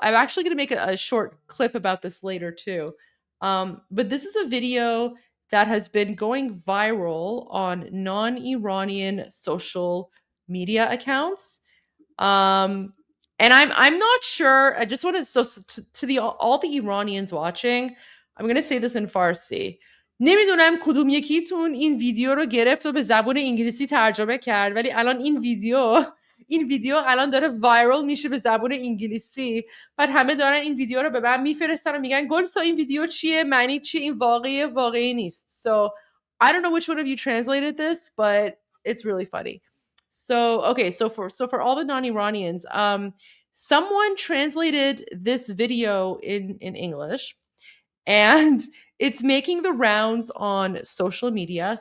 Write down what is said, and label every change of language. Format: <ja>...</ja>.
<en>I'm actually going to make a short clip about this later too. But this is a video that has been going viral on non-Iranian social media accounts. And I'm not sure. I just want to, to the all the Iranians watching, I'm going to say this in Farsi.</en> <fa>نمیدونم کدوم یکیتون این ویدیو رو گرفت و به زبان انگلیسی ترجمه کرد، ولی الان این ویدیو الان داره وایرال میشه به زبان انگلیسی. بعد همه دارن این ویدیو رو به من میفرستن و میگن گلسا این ویدیو چیه، معنی چیه، این واقعی نیست.</fa> <en>So I don't know which one of you translated this, but it's really funny. So okay, so for all the non-Iranians, someone translated this video in English, and it's making the rounds on social media.</en>